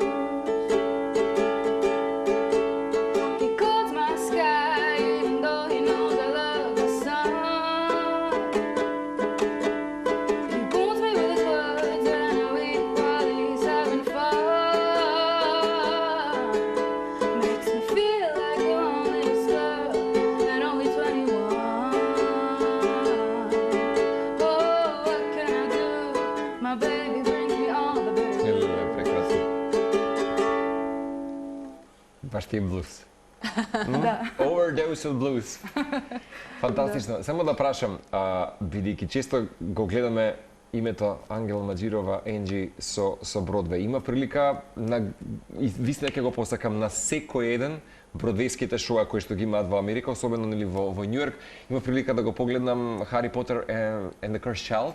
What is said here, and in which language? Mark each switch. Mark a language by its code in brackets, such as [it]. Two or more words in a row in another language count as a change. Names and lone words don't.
[en] He calls my sky, even though he knows I love the sun. He wounds me with his words, and I weep while he's having fun. Makes me feel like the loneliest girl. [mk] Баш ти е блуз. [en] Overdose of blues. [mk] Фантастично. Само да прашам, бидејќи често го гледаме името Ангела Маџирова, Енџи со Бродвеј. Има прилика и вистина ќе го посакам на секој еден бродвејските шоа кои што ги имаат во Америка, особено нели во Њујорк, има прилика да го погледнам Хари Потер and the Cursed Child.